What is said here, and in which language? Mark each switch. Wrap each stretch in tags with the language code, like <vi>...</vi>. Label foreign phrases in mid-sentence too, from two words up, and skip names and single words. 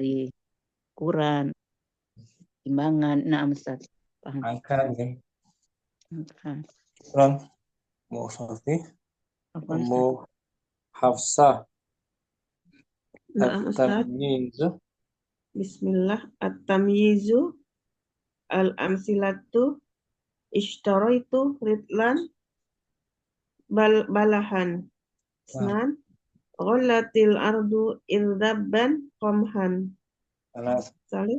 <id>dari ukuran, timbangan. Nah, Ustadz. Paham. Angka ya. Nah, Kurang mau Sofi, apa mau Ustadz? Hafsah, Nah, Ustaz, at-tamyiz. Bismillah.</id> <ar>التمييز الأمثلة اشتريت رطلا بلحا. Isnan. غلت الأرض إردبا قمحا.</ar> <id>Salih.</id>